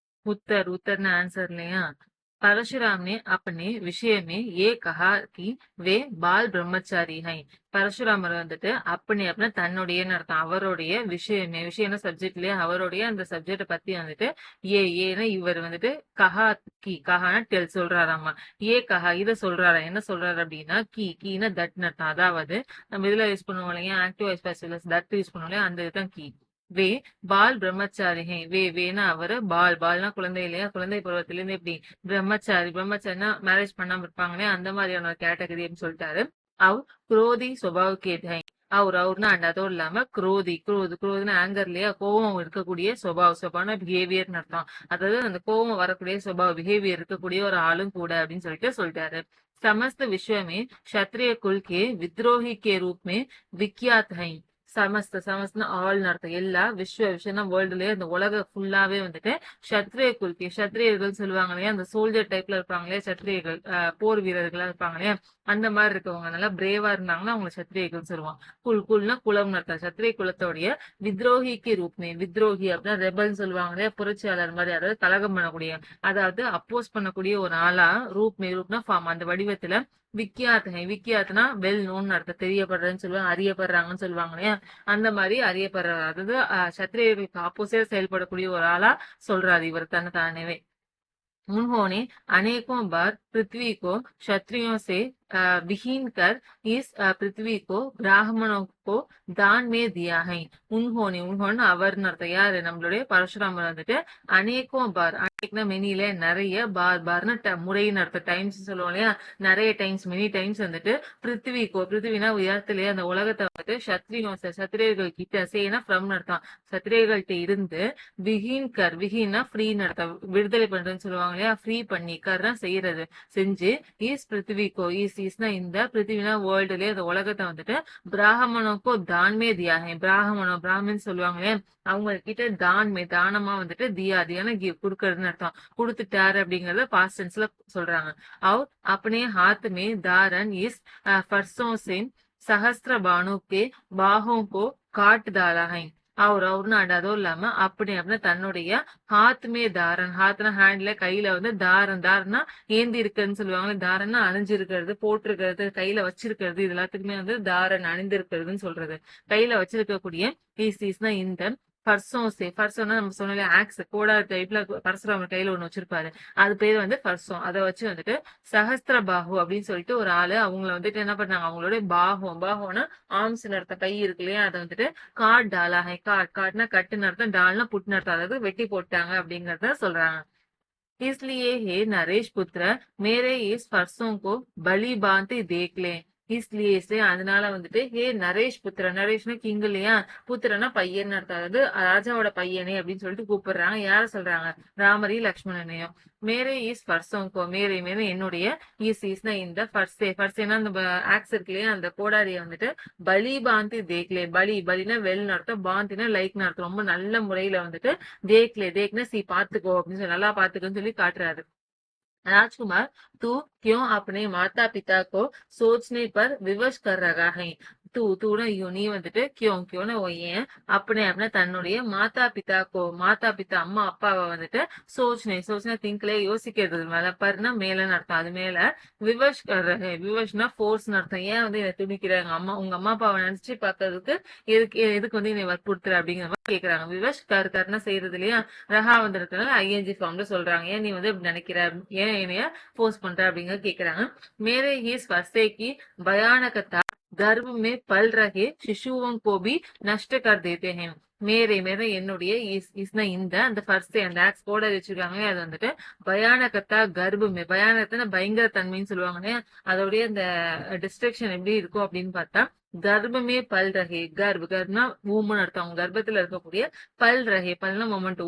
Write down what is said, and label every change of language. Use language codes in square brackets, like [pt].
[hi] उत्तर answer [ta] இல்லையா? [hi] परशुराम ने अपने विषय में ये कहा कि वे बाल ब्रह्मचारी हैं. [ta] பரசுராமர் வந்துட்டு அப்படி அப்படின்னா தன்னுடையன்னு அர்த்தம். அவருடைய விஷயமே விஷயம்னா சப்ஜெக்ட் இல்லையா? அவருடைய அந்த சப்ஜெக்ட பத்தி வந்துட்டு ஏன்னா இவர் வந்துட்டு கஹா கஹானா டெல் சொல்றாராமா. கஹா இத சொல்றாரா? என்ன சொல்றாரு அப்படின்னா கீனா தட்னு அர்த்தம். அதாவது நம்ம இதுல யூஸ் பண்ணுவோம் இல்லையா? Active voice positive that use பண்ணுவோம் இல்லையா? அந்த இதுதான் கீ. [hi] வே பால் பிரம்மச்சாரி ஹை. [ta] வேனா அவரு பால்னா குழந்தை இல்லையா? குழந்தை பருவத்திலிருந்து எப்படி பிரம்மச்சாரினா மேரேஜ் பண்ணாம இருப்பாங்களே அந்த மாதிரியான ஒரு கேட்டகரி அப்படின்னு சொல்லிட்டாரு. அவ் குரோதி சுபாவ் கேட்டை. அவர்னா அண்ட் அதுவும் இல்லாம குரோதுன்னா ஆங்கர் இல்லையா? கோபம் இருக்கக்கூடிய சுபாவம்னா பிஹேவியர்னு அர்த்தம். அதாவது அந்த கோபம் வரக்கூடிய பிஹேவியர் இருக்கக்கூடிய ஒரு ஆளும் கூட அப்படின்னு சொல்லிட்டாரு. [hi] समस्त विश्व में क्षत्रिय कुल के विद्रोही के रूप में विख्यात है. [ta] சமஸ்த ஆல் அர்த்தம். எல்லா விஷயம்னா வேர்ல்டுலயே இந்த உலக ஃபுல்லாவே வந்துட்டு சத்திரியர்கள் சொல்லுவாங்க இல்லையா? அந்த சோல்ஜர் டைப்ல இருப்பாங்க இல்லையா? சத்திரியர்கள் போர் வீரர்களா இருப்பாங்க இல்லையா? அந்த மாதிரி இருக்கவங்க நல்லா பிரேவா இருந்தாங்கன்னா அவங்க சத்திரியர்கள் சொல்லுவாங்க. குல்னா குலம் அர்த்தம். சத்திரிய குலத்தோடைய வித்ரோகிக்கு ரூப்மே. வித்ரோகி அப்படின்னா ரெபல் சொல்லுவாங்க இல்லையா? புரட்சியாளர் மாதிரி, அதாவது கலகம் பண்ணக்கூடிய, அதாவது அப்போஸ் பண்ணக்கூடிய ஒரு ஆளா ரூப்னா ஃபார்ம் அந்த வடிவத்துல விக்கியாத்னா வெல் நோன் அர்த்தம். தெரியப்படுறதுன்னு சொல்லுவாங்க, அறியப்படுறாங்கன்னு சொல்லுவாங்க இல்லையா? அந்த மாதிரி அறியப்படுற, அதாவது சத்திரியர்களுக்கு ஆப்போசிட்டா செயல்படக்கூடிய ஒரு ஆளா சொல்றாரு இவர் தன்னை தானவே. [hi] उन्होंने अनेकों बार पृथ्वी को क्षत्रियों से विहीन कर इस पृथ्वी को ब्राह्मणों को दान में दिया है. उन्होंने [ta] அவர்னு அர்த்தம். யாரு? நம்மளுடைய பரசுராமர் வந்துட்டு அநேகம் பார், அநேக்னா மெனில நிறைய, பார்னு முறைன்னு அர்த்தம். டைம்ஸ் சொல்லுவோம் இல்லையா? நிறைய டைம்ஸ், மெனி டைம்ஸ் வந்துட்டு பிருத்திவினா உயரத்திலேயே அந்த உலகத்தை வந்துட்டு சத்திரியர்கள் கிட்ட சேனா ஃப்ரம் அர்த்தம். சத்திரியர்கள்ட்ட இருந்து விஹீன்னா ஃப்ரீன்னு அர்த்தம். விடுதலை பண்றதுன்னு சொல்லுவாங்க இல்லையா? ஃப்ரீ பண்ணி கர்னா செய்யறது செஞ்சு பிருத்திவிக்கோ ஈஸ்னா இந்த பிருத்திவினா வேர்ல்டுலயே அந்த உலகத்தை வந்துட்டு பிராமணோக்கோ தான்மே தியாகே. பிராமின் சொல்லுவாங்க இல்லையா? அவங்க கிட்ட தானமா வந்துட்டு தியானா குடுக்கறதுன்னு அர்த்தம். கொடுத்துட்டாரு அப்படிங்கறத பாஸ்ட் டென்ஸ்ல சொல்றாங்க. [hi] और अपने हाथ में दारन इस फरसों से सहस्त्र बाणों के बाहों को काट डाला है. [ta] அவர்னு அதுவும் இல்லாம அப்படின்னா தன்னுடைய ஹாத்னா ஹேண்ட்ல கையில வந்து தாரம்னா ஏந்தி இருக்குன்னு சொல்லுவாங்க. தாரம்னா அணிஞ்சு இருக்கிறது, போட்டிருக்கிறது, கையில வச்சிருக்கிறது, இது எல்லாத்துக்குமே வந்து தாரன் அணிந்து இருக்கிறதுன்னு சொல்றது. கையில வச்சிருக்கக்கூடிய ஈஸ்னா இந்த ஃபர்சோனா நம்ம சொன்னாலே ஆக்ஸ் கோடா டைப்ல பரசுராமர் கையில ஒண்ணு வச்சிருப்பாரு. அது பேர் வந்து ஃபர்சோம். அதை வச்சு வந்துட்டு சஹஸ்திர பாஹு அப்படின்னு சொல்லிட்டு ஒரு ஆளு அவங்கள வந்துட்டு என்ன பண்ணாங்க? அவங்களோட பாகம்னா ஆர்ம்ஸ் அர்த்தம். கை இருக்கு இல்லையா? அதை வந்துட்டு [hi] காட் டாலா ஹை. [ta] காட்னா கட்டுன்னு அர்த்தம். டால்னா புட்னு அர்த்தம். அதாவது வெட்டி போட்டாங்க அப்படிங்கறத சொல்றாங்க. [hi] इसलिए हे नरेश पुत्र मेरे इस फरसों को बलि बांति देख ले. इसलिए [ta] அதனால வந்துட்டு ஹே நரேஷ் புத்திர. நரேஷ்னா கிங் இல்லையா? புத்திரனா பையன் அர்த்தம். அதாவது ராஜாவோட பையனே அப்படின்னு சொல்லிட்டு கூப்பிடுறாங்க. யார சொல்றாங்க? ராமரையும் லக்ஷ்மணனையும். மேரே இஸ் பர்சோங்கோ. மேரே என்னுடைய ஈஸ்னா இந்த ஃபர்ஸ்டேனா அந்த ஆக்ஸ் இருக்கு இல்லையா? அந்த கோடாரிய வந்துட்டு பலி பாந்தி தேக்லே. பலினா வெல்னு அர்த்தம். பாந்தினா லைக்னு அர்த்தம். ரொம்ப நல்ல முறையில வந்துட்டு தேக்னா பாத்துக்கோ அப்படின்னு சொல்லி, நல்லா பாத்துக்கோன்னு சொல்லி காட்டுறாரு. [hi] राजकुमार तू क्यों अपने माता पिता को सोचने पर विवश कर रहा है. [ta] தூனா நீ வந்துட்டு கியோன்னு ஏன் அப்படின்னா தன்னுடைய மாதா பிதா அம்மா அப்பாவை வந்துட்டு சோச்சனை திங்க்ல யோசிக்கிறது மேல, பர்னா மேலன்னு அர்த்தம். அது மேல விவஷ்னா ஃபோர்ஸ்னு அர்த்தம். ஏன் வந்து என்னை துணிக்கிறாங்க? உங்க அம்மா அப்பாவை நினைச்சு பாக்குறதுக்கு எதுக்கு வந்து என்னை வற்புறுத்துற அப்படிங்கிற மாதிரி கேக்குறாங்க. விவஷ் கர்னா செய்யறது இல்லையா? ரஹா வந்திருக்கனால ஐஎன்ஜி ஃபார்ம்ல சொல்றாங்க. ஏன் நீ வந்து இப்படி நினைக்கிற, ஏன் என்னைய போர்ஸ் பண்ற அப்படிங்கறத கேக்குறாங்க. மேரே [hi] ही स्पर्शे की भयानकता गर्भ में पल रहे शिशुओं को भी नष्ट कर देते हैं. [ta] மேரே என்னுடைய இஸ்னா இந்த அந்த ஃபர்ஸ்ட் அந்த ஆக்ஸ் போட வச்சிருக்காங்க. அது வந்துட்டு பயானகத்தா கர்ப்பமே. பயானகத்தா பயங்கர தன்மைன்னு சொல்லுவாங்க. அதோடைய அந்த டிஸ்ட்ரக்ஷன் எப்படி இருக்கும் அப்படின்னு பார்த்தா கர்ப்பமே பல் ரகே. கர்ப்னா ஊமன் அர்த்தம். அவங்க கர்ப்பத்துல இருக்கக்கூடிய பல்னா மொமெண்ட்.